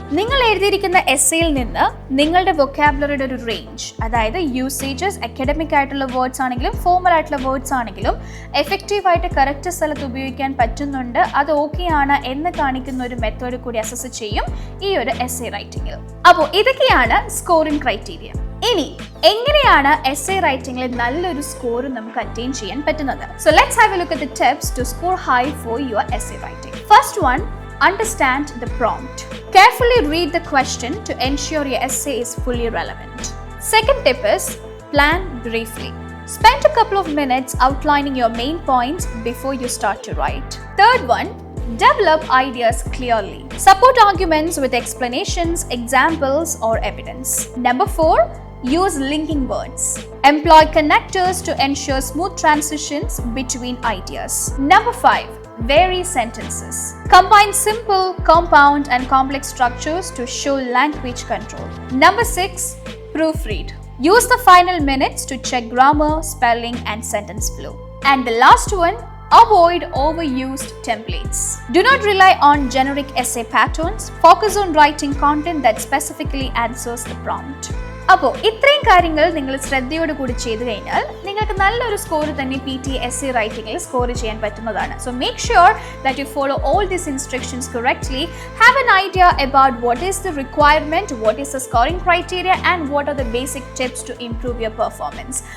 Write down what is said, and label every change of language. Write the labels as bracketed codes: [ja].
[ml] നിങ്ങൾ എഴുതിയിരിക്കുന്ന എസ്സേയിൽ നിന്ന് നിങ്ങളുടെ വൊക്കാബുലറിയുടെ ഒരു റേഞ്ച്, അതായത് യൂസേജസ് അക്കാഡമിക് ആയിട്ടുള്ള വേർഡ്സ് ആണെങ്കിലും ഫോർമൽ ആയിട്ടുള്ള വേർഡ്സ് ആണെങ്കിലും എഫക്റ്റീവായിട്ട് കറക്റ്റ് സ്ഥലത്ത് ഉപയോഗിക്കാൻ പറ്റുന്നുണ്ട്, അത് ഓക്കെ ആണ് എന്ന് കാണിക്കുന്ന ഒരു മെത്തേഡ് കൂടി അസസ് ചെയ്യും ഈ ഒരു essay റൈറ്റിംഗിൽ. അപ്പോൾ ഇതൊക്കെയാണ് സ്കോറിംഗ് ക്രൈറ്റീരിയ. ഇനി എങ്ങനെയാണ് essay റൈറ്റിംഗിൽ നല്ലൊരു സ്കോർ നമുക്ക് അറ്റൈൻ ചെയ്യാൻ പറ്റുന്നത്? [en] So let's have a look at the tips to score high for your essay writing. First one, understand the prompt. Carefully read the question to ensure your essay is fully relevant. Second tip is plan briefly. Spend a couple of minutes outlining your main points before you start to write. Third one, develop ideas clearly. Support arguments with explanations, examples or evidence. Number 4, use linking words. Employ connectors to ensure smooth transitions between ideas. Number 5, vary sentences. Combine simple, compound and complex structures to show language control. Number 6, proofread. Use the final minutes to check grammar, spelling and sentence flow. And the last one, avoid overused templates. Do not rely on generic essay patterns. Focus on writing content that specifically answers the prompt. [ml] അപ്പോൾ ഇത്രയും കാര്യങ്ങൾ നിങ്ങൾ ശ്രദ്ധയോടുകൂടി ചെയ്തു കഴിഞ്ഞാൽ നിങ്ങൾക്ക് നല്ലൊരു score തന്നെ PT essay റൈറ്റിംഗിൽ സ്കോർ ചെയ്യാൻ പറ്റുന്നതാണ്. [en] So make sure that you follow all these instructions correctly. Have an idea about what is the requirement, what is the scoring criteria and what are the basic tips to improve your performance.